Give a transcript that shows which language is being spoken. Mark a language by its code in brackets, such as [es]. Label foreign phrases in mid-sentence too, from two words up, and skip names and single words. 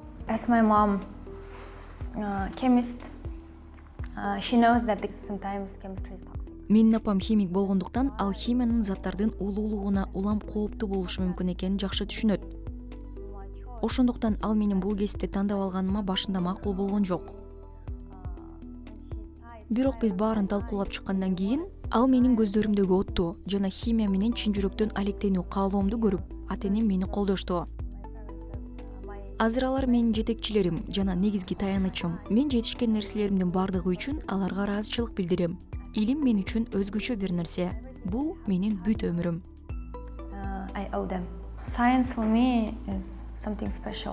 [en] As my mom, chemist, she knows that sometimes chemistry is toxic. [ky] Менин апам химик болгондуктан ал химиянын заттардын улуулугуна улам кооптуу болушу мүмкүн экенин жакшы түшүнөт. Ошондуктан ал менин бул кесипти тандап алганыма башында макул болгон жок. Бирок биз баарын талкуулап чыккандан кийин ал менин көздөрүмдөгү отту жана химия менен чын жүрөктөн алектенүү каалоомду көрүп, ата-энем мени колдошту. Азыр алар менин жетекчилерим жана негизги таянычым. Мен жетишкен нерселеримдин бардыгы үчүн аларга ыраазычылык билдирем. Илим мен үчүн өзгөчө бир нерсе. Бул менин бүт өмүрүм. [en] I owe them. Science for me is something special.